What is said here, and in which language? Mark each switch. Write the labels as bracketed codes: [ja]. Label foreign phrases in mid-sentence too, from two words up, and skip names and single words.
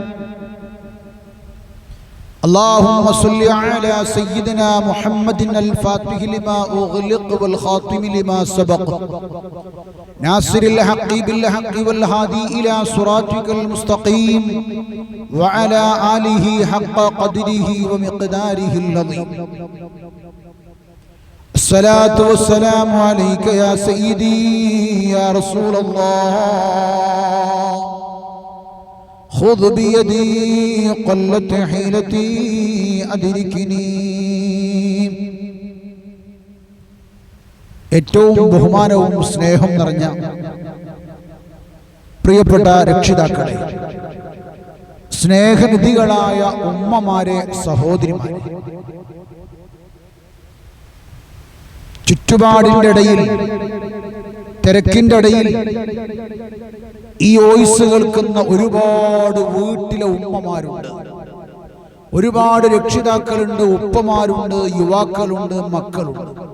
[ar] اللهم صل على سيدنا محمد الفاتح لما أغلق والخاتم لما سبق ناصر الحق بالحق والهادي إلى صراطك المستقيم وعلى آله حق قدره ومقداره العظيم. الصلاة والسلام عليك يا سيدي يا رسول الله. خذ بيدي قلت حيلتي أدركني. [ml] ഏറ്റവും ബഹുമാനവും സ്നേഹം നിറഞ്ഞ പ്രിയപ്പെട്ട രക്ഷിതാക്കളെ, സ്നേഹനിധികളായ ഉമ്മമാരെ, സഹോദരിമാരെ, ചുറ്റുപാടിൻ്റെ ഇടയിൽ, തിരക്കിൻ്റെ ഇടയിൽ ഈ വോയിസ് കേൾക്കുന്ന ഒരുപാട് വീട്ടിലെ ഉമ്മമാരുണ്ട്, ഒരുപാട് രക്ഷിതാക്കളുണ്ട്, ഉപ്പമാരുണ്ട്, യുവാക്കളുണ്ട്, മക്കളുണ്ട്.